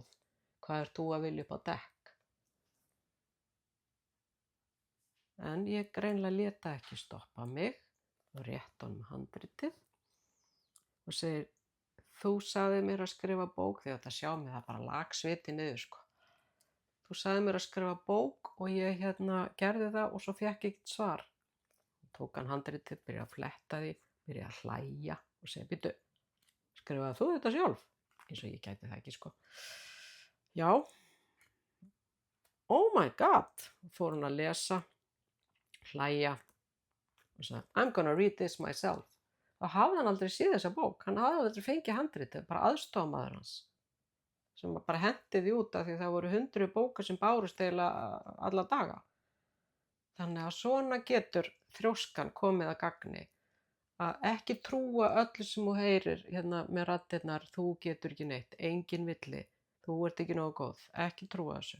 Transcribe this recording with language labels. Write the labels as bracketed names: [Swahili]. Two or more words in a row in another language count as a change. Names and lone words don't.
[Icelandic] Hvað ert þú að vilja upp á dekk? En ég greinilega lét það ekki stoppa mig og rétt honum handritið og segir, þú sagði mér að skrifa bók þegar þetta sjá mig, það bara lag sviti niður sko. þú sagði mér að skrifa bók og ég gerði það og svo fékk ég ekkert svar. Tók hann handritið, byrjaði að fletta því, byrjaði að hlæja og segja, bíddu, skrifaði þú þetta sjálf? Eins og ég gæti það ekki, sko. Já. [English] Oh my god, [Icelandic] fór hann að lesa, hlæja og sagði, [English] I'm gonna read this myself. [Icelandic] Þá hafði hann aldrei séð þessa bók, hann hafði aldrei fengið handritið, bara aðstofamaður hans, sem bara henti því út af því það voru 100 bókar sem bárust eiginlega alla daga. Þannig að svona getur þrjóskan komið að gagni, að ekki trúa öllu sem þú heyrir með raddirnar, þú getur ekki neitt, engin villi, þú ert ekki nógu góð, ekki trúa þessu.